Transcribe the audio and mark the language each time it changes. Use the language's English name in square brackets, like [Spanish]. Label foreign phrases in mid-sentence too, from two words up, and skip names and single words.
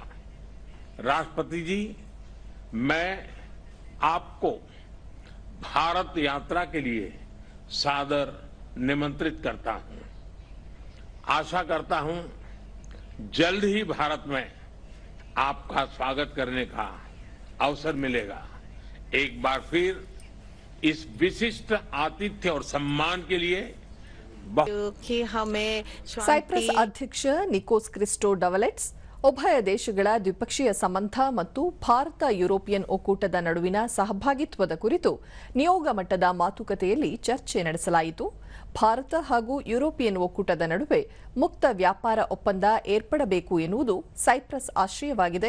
[Hindi] राष्ट्रपति जी, मैं आपको भारत यात्रा के लिए सादर निमंत्रित करता हूं. आशा करता हूं जल्द ही भारत में आपका स्वागत करने का अवसर मिलेगा. एक बार फिर इस विशिष्ट आतिथ्य और सम्मान के लिए [Kannada] ಸೈಪ್ರಸ್ ಅಧ್ಯಕ್ಷ ನಿಕೋಸ್ ಕ್ರಿಸ್ಟೋ ಡವಲೆಟ್ಸ್ ಉಭಯ ದೇಶಗಳ ದ್ವಿಪಕ್ಷೀಯ ಸಂಬಂಧ ಮತ್ತು ಭಾರತ ಯುರೋಪಿಯನ್ ಒಕ್ಕೂಟದ ನಡುವಿನ ಸಹಭಾಗಿತ್ವದ ಕುರಿತು ನಿಯೋಗ ಮಟ್ಟದ ಮಾತುಕತೆಯಲ್ಲಿ ಚರ್ಚೆ ನಡೆಸಲಾಯಿತು. ಭಾರತ ಹಾಗೂ ಯುರೋಪಿಯನ್ ಒಕ್ಕೂಟದ ನಡುವೆ ಮುಕ್ತ ವ್ಯಾಪಾರ ಒಪ್ಪಂದ ಏರ್ಪಡಬೇಕು ಎನ್ನುವುದು ಸೈಪ್ರಸ್ ಆಶಯವಾಗಿದೆ.